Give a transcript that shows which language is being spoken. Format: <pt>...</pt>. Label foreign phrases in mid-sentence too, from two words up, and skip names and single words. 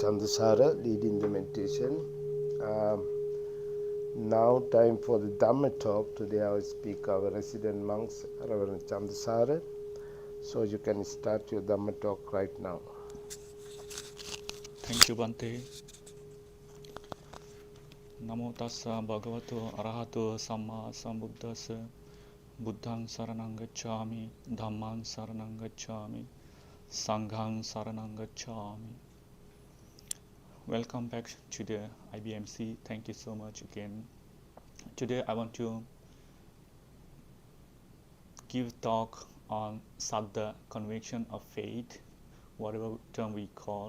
<en>Chandasara leading the meditation. Now time for the Dhamma talk. Today I will speak our resident monks, Reverend Chandasara. So you can start your Dhamma talk right now. Thank you, Bante.</en> <pi>Namo tassa bhagavato arahato samma sambuddhassa. Buddhang saranang gacchami, Dhammang saranang gacchami, Sanghang saranang gacchami.</pi> <en>Welcome back to the IBMC. Thank you so much again. Today I want to give talk on Saddha, conviction of faith, whatever term we call.</en>